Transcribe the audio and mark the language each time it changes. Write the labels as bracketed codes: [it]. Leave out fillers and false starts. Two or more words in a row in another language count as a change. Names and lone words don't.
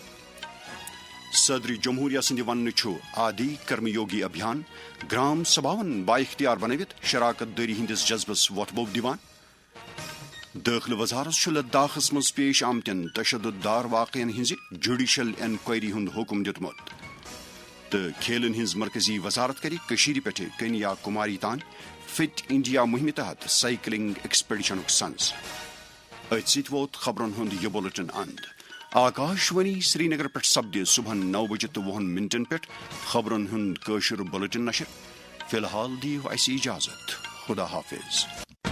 [ks] صدر جمہوریہ سند ون آدی کرم یوگی ابھیان گرام سبھاون با اختیار بنوت شراکت داری ہندس جذبس ووت بوب دیوان. داخلہ وزارت لداخس مز پیش آمتن تشدد دار واقعن ہز [en] judicial inquiry [ks] ہند حکم دتمت. تو کھیلن ہز مرکزی وزارت کر پہ کنیا کماری تان فٹ انڈیا مہم تحت [en] cycling expedition [ks] سنز. ات ست ووت خبرن ہند یہ بلٹن اند. آکاش وانی سری نگر پہ سپد صبح 9:20 پہ خبرن ہند کاشر بلٹن نشر. فی الحال دیو اس اجازت. خدا حافظ.